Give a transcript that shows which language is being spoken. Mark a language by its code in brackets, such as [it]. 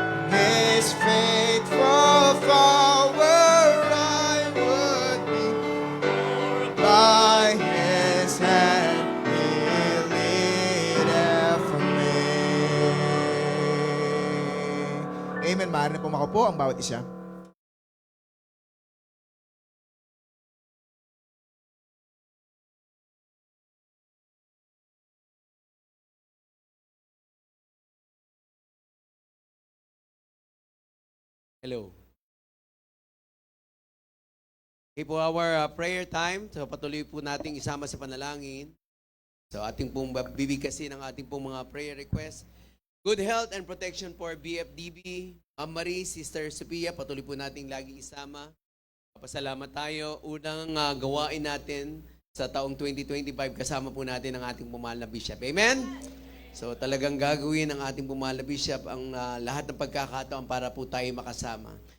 [en] His faithful follower I would be, by his hand he leadeth me. [tl] ngayon, maaari na po makaupo ang bawat isa. [en] Hello. [tl] Okay po, [en] our prayer time. [tl] So patuloy po nating isama sa panalangin. So ating pong bibigkasin ang ating pong mga prayer requests. [en] Good health and protection for BFDB. [tl] Ma'am Marie, Sister Sophia, patuloy po nating laging isama. Papasalamat tayo. Unang gawain natin sa taong 2025, kasama po natin ang ating pumahal na Bishop. Amen? So talagang gagawin ng ating pumahal na Bishop ang lahat ng pagkakataon para po tayo makasama.